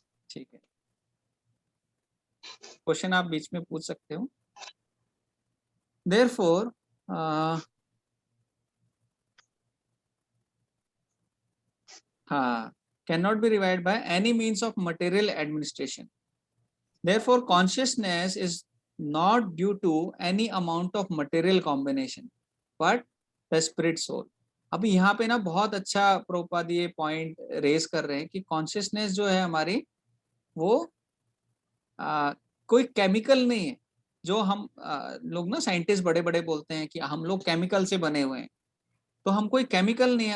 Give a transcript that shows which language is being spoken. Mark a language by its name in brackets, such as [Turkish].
[Hindi] ठीक है, क्वेश्चन आप बीच में पूछ सकते हो। [English] Therefore हाँ, can not be revived by any means of material administration. Therefore, consciousness is not due to any amount of material combination, but the spirit soul. [Hindi] अभी यहाँ पे ना बहुत अच्छा प्रभुपाद ये पॉइंट रेज कर रहे हैं कि कॉन्शियसनेस जो है हमारी वो कोई केमिकल नहीं है। जो हम लोग ना साइंटिस्ट बड़े बड़े बोलते हैं कि हम लोग केमिकल से बने हुए हैं, तो हम कोई केमिकल नहीं है।